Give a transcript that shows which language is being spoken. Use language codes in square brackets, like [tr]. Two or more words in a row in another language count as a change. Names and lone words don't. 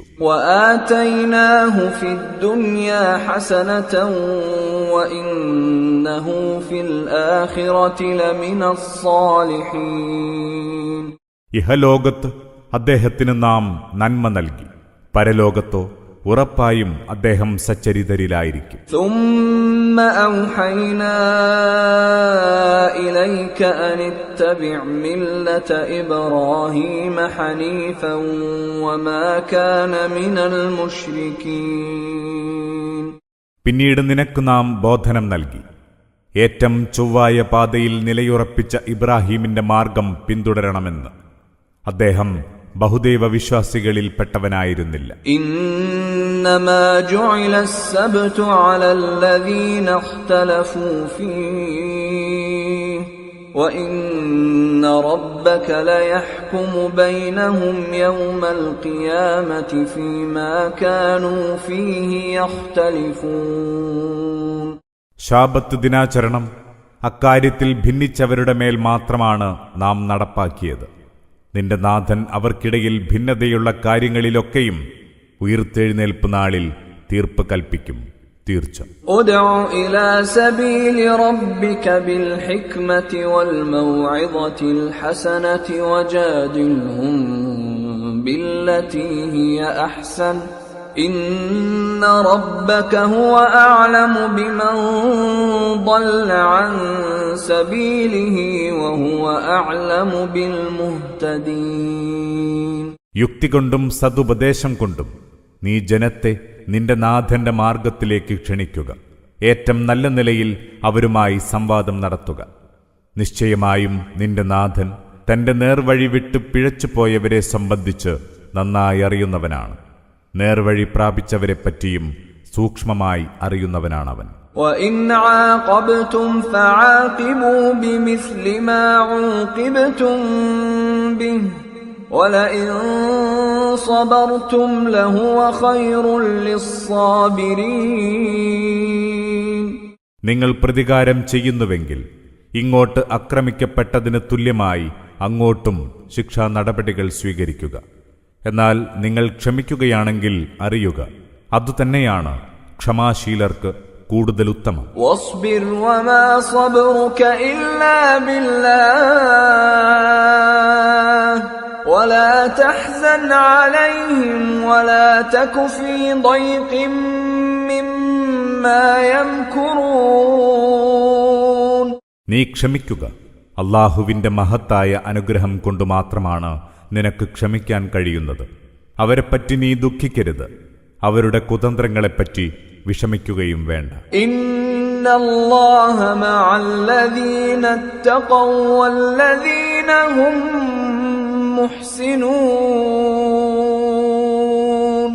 [ar] وآتيناه في الدنيا حسنة وإنه في الآخرة لمن الصالحين. [ml] ഇഹലോകത്ത് അദ്ദേഹത്തിന് നാം നന്മ നൽകി, പരലോകത്തോ ഉറപ്പായും അദ്ദേഹം സച്ചരിതരിലായിരിക്കും. [ar] ثم أوحينا إليك أن اتبع ملة إبراهيم حنيفا وما كان من المشركين. [ml] പിന്നീട് നിനക്ക് നാം ബോധനം നൽകി, ഏറ്റം ചൊവ്വായ പാതയിൽ നിലയുറപ്പിച്ച ഇബ്രാഹീമിന്റെ മാർഗം പിന്തുടരണമെന്ന്. അദ്ദേഹം ബഹുദൈവ വിശ്വാസികളിൽപ്പെട്ടവനായിരുന്നില്ല. [ar] إنما جعل السبت على الذين اختلفوا فيه وإن ربك ليحكم بينهم يوم القيامة فيما كانوا فيه يختلفون. [ml] ശാബത്ത് ദിനാചരണം അക്കാര്യത്തിൽ ഭിന്നിച്ചവരുടെ മേൽ മാത്രമാണ് നാം നടപ്പാക്കിയത്. നിന്റെ നാഥൻ അവർക്കിടയിൽ ഭിന്നതയുള്ള കാര്യങ്ങളിലൊക്കെയും ഉയിർത്തെഴുന്നേൽപ്പ് നാളിൽ തീർപ്പ് കൽപ്പിക്കും. തീർച്ച [ar] ادع إلى سبيل ربك بالحكمة والموعظة الحسنة وجادلهم بالتي هي أحسن إن ربك هو أعلم بمن ضل عن سبيله وهو أعلم بالمهتدين. [ml] യുക്തി കൊണ്ടും സതുപദേശം കൊണ്ടും നീ ജനത്തെ നിന്റെ നാഥന്റെ മാർഗത്തിലേക്ക് ക്ഷണിക്കുക. ഏറ്റവും നല്ല നിലയിൽ അവരുമായി സംവാദം നടത്തുക. നിശ്ചയമായും നിന്റെ നാഥൻ തന്റെ നേർവഴി വിട്ട് പിഴച്ചുപോയവരെ സംബന്ധിച്ച് നന്നായി അറിയുന്നവനാണ്. നേർവഴി പ്രാപിച്ചവരെപ്പറ്റിയും സൂക്ഷ്മമായി അറിയുന്നവനാണവൻ. [ar] وَإِنْ عَاقَبْتُمْ فَعَاقِبُوا بِمِثْلِ مَا عُوقِبْتُمْ بِهِ وَلَئِنْ صَبَرْتُمْ لَهُوَ خَيْرٌ لِلصَّابِرِينَ. [ml] നിങ്ങൾ പ്രതികാരം ചെയ്യുന്നുവെങ്കിൽ ഇങ്ങോട്ട് ആക്രമിക്കപ്പെട്ടതിന് തുല്യമായി അങ്ങോട്ടും ശിക്ഷാ നടപടികൾ സ്വീകരിക്കുക. എന്നാൽ നിങ്ങൾ ക്ഷമിക്കുകയാണെങ്കിൽ അറിയുക, അതുതന്നെയാണ് ക്ഷമാശീലർക്ക് കൂടുതൽ ഉത്തമം. [ar] واصبر وما صبرك إلا بالله ولا تحزن عليهم ولا تك في ضيق مما يمكرون. [ml] നീ ക്ഷമിക്കുക. അല്ലാഹുവിന്റെ മഹത്തായ അനുഗ്രഹം കൊണ്ട് മാത്രമാണ് നിനക്ക് ക്ഷമിക്കാൻ കഴിയുന്നത്. അവരെപ്പറ്റി നീ ദുഃഖിക്കരുത്, അവരുടെ കുതന്ത്രങ്ങളെപ്പറ്റി വിഷമിക്കുകയും വേണ്ട. [ar] إن الله مع الذين اتقوا والذين هم محسنون.